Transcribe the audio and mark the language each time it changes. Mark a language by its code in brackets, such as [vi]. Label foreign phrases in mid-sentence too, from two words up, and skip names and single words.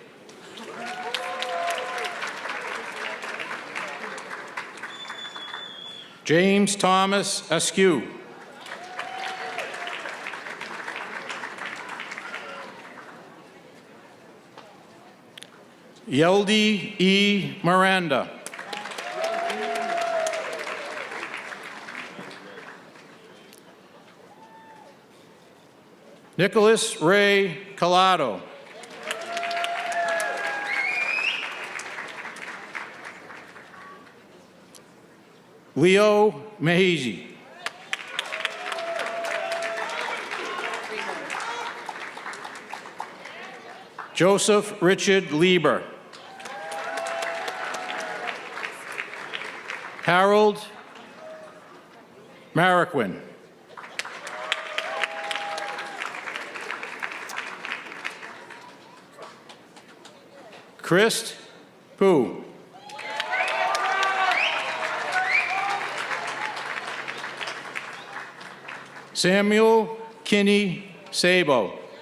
[en] James Thomas Askew. Yeldi E. Miranda. Nicholas Ray Collado. Leo Mehizi. Joseph Richard Lieber. Harold Marroquin. Christ Poo. Samuel Kinney Sabo.